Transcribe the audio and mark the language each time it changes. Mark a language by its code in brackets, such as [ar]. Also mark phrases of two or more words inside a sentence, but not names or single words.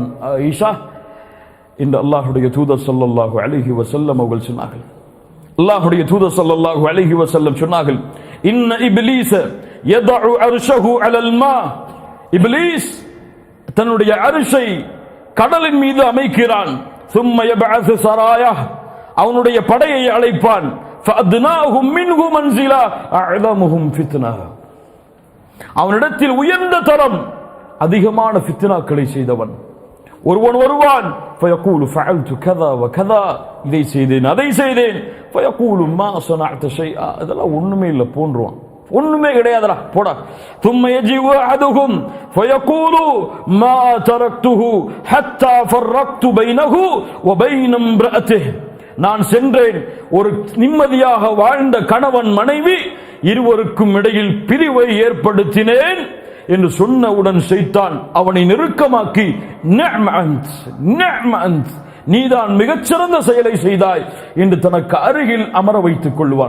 [ta] ஈஷா இந்த அல்லாஹ்வுடைய தூதர் [ar] صلى الله عليه وسلم [ta] அவர்கள் சொன்னார்கள். அல்லாஹ்வுடைய தூதர் [ar] صلى الله عليه وسلم [ta] சொன்னார்கள், [ar] إن إبليس يضع عرشه على الماء, [ta] இப்லீஸ் தன்னுடைய அர்ஷை கடலின் மீது அமைக்கிறான். [ar] ثم يبعث سراياه, [ta] அவனுடைய படையை அழைப்பான். [ar] فأدناهم منه منزلا أعظمهم فتنة, [ta] அவனிடத்தில் உயர்ந்த தரம் அதிகமான ஃபித்னாக்களை செய்தவன் ஒருவன் வருவான். [ar] فيقول فعلت كذا وكذا, [ta] இதை செய்தேன் அதை செய்தேன். [ar] فيقول ما صنعت شيئا, [ta] அதெல்லாம் ஒண்ணுமே இல்ல போன்றுவான், ஒண்ணுமே கிடையாதுடா போடா. [ar] ثم يجيء أحدهم فيقول ما تركته حتى فرقت بينه وبين امرأته, [ta] நான் சென்றேன், ஒரு நிம்மதியாக வாழ்ந்த கணவன் மனைவி இருவருக்கும் இடையில் பிரிவை ஏற்படுத்தினேன் என்று சொன்னவுடன் ஷைத்தான் அவனை நெருக்கமாக்கி நீதான் மிகச்சிறந்த செயலை செய்தாய் என்று தனக்கு அருகில் அமர வைத்துக் கொள்வான்.